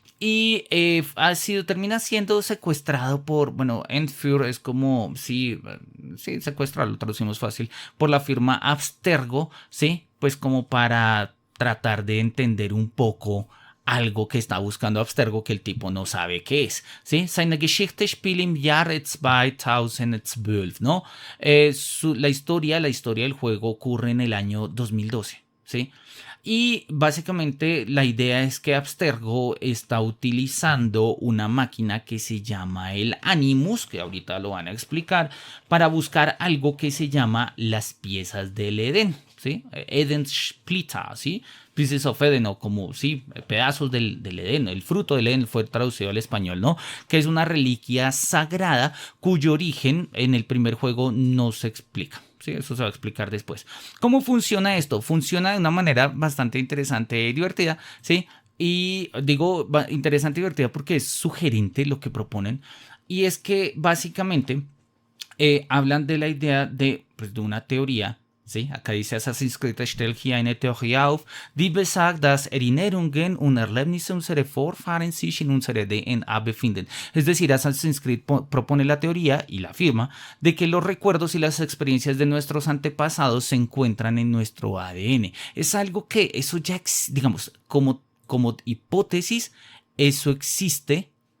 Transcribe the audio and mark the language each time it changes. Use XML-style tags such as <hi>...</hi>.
<es>Y termina siendo secuestrado por, bueno, Enfuhr es como, sí, secuestrado, lo traducimos fácil, por la firma Abstergo, ¿sí? Pues como para tratar de entender un poco algo que está buscando Abstergo que el tipo no sabe qué es, ¿sí?</es> <de>Seine Geschichte spielt im Jahre 2012, ¿no?</de> <es>La historia del juego ocurre en el año 2012, ¿sí? Y básicamente la idea es que Abstergo está utilizando una máquina que se llama el Animus, que ahorita lo van a explicar, para buscar algo que se llama las piezas del Edén, ¿sí? Edenssplitter, ¿sí? Pieces of Eden, o como, sí, pedazos del Edén, el fruto del Edén fue traducido al español, ¿no? Que es una reliquia sagrada cuyo origen en el primer juego no se explica. Sí, eso se va a explicar después. ¿Cómo funciona esto? Funciona de una manera bastante interesante y divertida, ¿sí? Y digo interesante y divertida porque es sugerente lo que proponen. Y es que básicamente hablan de la idea pues, de una teoría. Sí, acá dice</es> <de>Assassin's Creed stellt hier eine Theorie auf, die besagt, dass Erinnerungen und Erlebnisse unserer Vorfahren sich in unserer DNA befinden.</de> <es>Es decir, Assassin's Creed propone la teoría y la afirma de que los recuerdos y las experiencias de nuestros antepasados se encuentran en nuestro ADN. Es algo que eso ya, digamos, como hipótesis, eso existe.</es>